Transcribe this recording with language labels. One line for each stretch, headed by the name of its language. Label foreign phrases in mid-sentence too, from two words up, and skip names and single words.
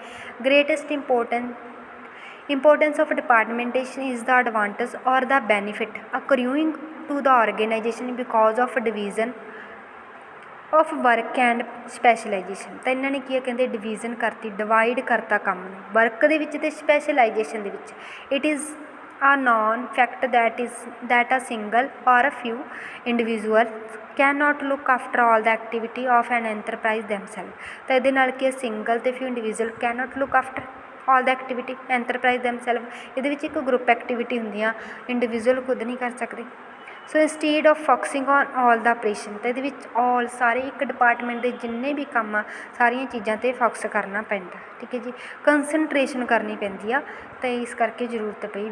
English: greatest importance of departmentation is the advantage or the benefit accruing to the organization because of division of work and specialization.
Punjabi: ਤਾਂ ਇਹਨਾਂ ਨੇ ਕੀ ਆ, ਕਹਿੰਦੇ ਡਿਵੀਜ਼ਨ ਕਰਤੀ, ਡਿਵਾਈਡ ਕਰਤਾ ਕੰਮ ਨੂੰ ਵਰਕ ਦੇ ਵਿੱਚ ਅਤੇ ਸਪੈਸ਼ਲਾਈਜੇਸ਼ਨ ਦੇ ਵਿੱਚ।
English: it is a known fact that a single or a few individuals cannot look after all the activity of an enterprise themselves।
Punjabi: ਤਾਂ ਇਹਦੇ ਨਾਲ ਕੀ ਸਿੰਗਲ ਅਤੇ
English: few individual cannot look after all the activity enterprise themselves।
Punjabi: ਇਹਦੇ ਵਿੱਚ ਇੱਕ
English: group activity
Punjabi: ਹੁੰਦੀ ਆ, ਇੰਡੀਵਿਜੂਅਲ ਖੁਦ ਨਹੀਂ ਕਰ ਸਕਦੇ।
English: so instead of focusing on all the operation,
Punjabi: ਤਾਂ ਇਹਦੇ ਵਿੱਚ ਆਲ ਸਾਰੇ ਇੱਕ ਡਿਪਾਰਟਮੈਂਟ ਦੇ ਜਿੰਨੇ ਵੀ ਕੰਮ ਆ ਸਾਰੀਆਂ ਚੀਜ਼ਾਂ 'ਤੇ ਫੋਕਸ ਕਰਨਾ ਪੈਂਦਾ। ਠੀਕ ਹੈ ਜੀ, ਕੰਸਨਟਰੇਸ਼ਨ ਕਰਨੀ ਪੈਂਦੀ ਆ, ਤਾਂ ਇਸ ਕਰਕੇ ਜ਼ਰੂਰਤ ਪਈ।